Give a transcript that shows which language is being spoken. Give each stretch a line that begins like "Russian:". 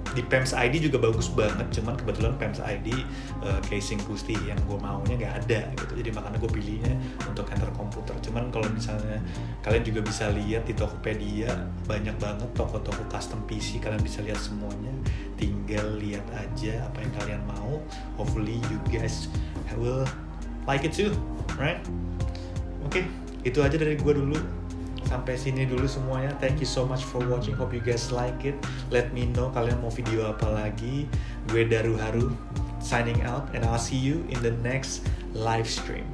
Indonesian: Di PEMS ID juga bagus banget, cuman kebetulan PEMS ID casing putih yang gue maunya nggak ada gitu. Jadi makanya gue pilihnya untuk Enter Komputer. Cuman kalau misalnya kalian juga bisa lihat di Tokopedia, banyak banget toko-toko custom PC, kalian bisa lihat semuanya. Tinggal lihat aja apa yang kalian mau.
English: Hopefully you guys will like it too, right?
Indonesian: Oke, itu aja dari gue dulu. Sampai sini dulu semuanya.
English: Thank you so much for watching. Hope you guys like it. Let me know
Indonesian: kalian mau video apa lagi.
English: Gue Daru Haru signing out, and I'll see you in the next live stream.